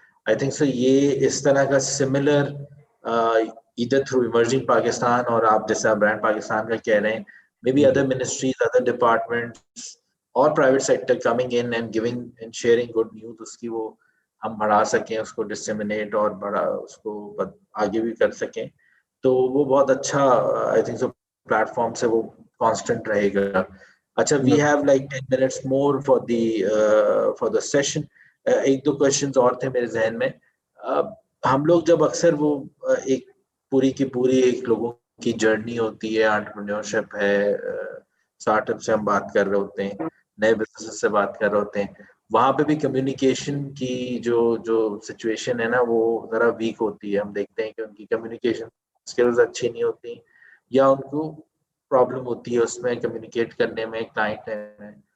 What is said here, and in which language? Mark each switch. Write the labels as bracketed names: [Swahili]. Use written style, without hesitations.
[Urdu] I think so یہ اس طرح کا سملر ادھر تھرو ایمرجنگ پاکستان اور آپ جیسا برانڈ پاکستان کا کہہ رہے ہیں, [English] maybe other ministries, other departments اور private sector coming in and giving and sharing good news, [Urdu] اس کی وہ ہم بڑھا سکیں, اس کو ڈسیمنیٹ اور بڑا اس کو آگے بھی کر سکیں, تو وہ بہت اچھا I think so plate form سے وہ کانسٹنٹ رہے گا. اچھا, [English] We have like 10 minutes more for the session. [Urdu] ایک دو کوشچنز اور تھے میرے ذہن میں. ہم لوگ جب اکثر وہ ایک پوری کی پوری ایک لوگوں کی جرنی ہوتی ہے, انٹرپرینیورشپ ہے, اسٹارٹ اپ سے ہم بات کر رہے ہوتے ہیں, نئے بزنس سے بات کر رہے ہوتے ہیں, وہاں پہ بھی کمیونیکیشن کی جو سچویشن ہے نا وہ ذرا ویک ہوتی ہے. ہم دیکھتے ہیں کہ ان کی کمیونیکیشن اسکلز اچھی نہیں ہوتی یا ان کو پرابلم ہوتی ہے اس میں کمیونیکیٹ کرنے میں کلائنٹ میں.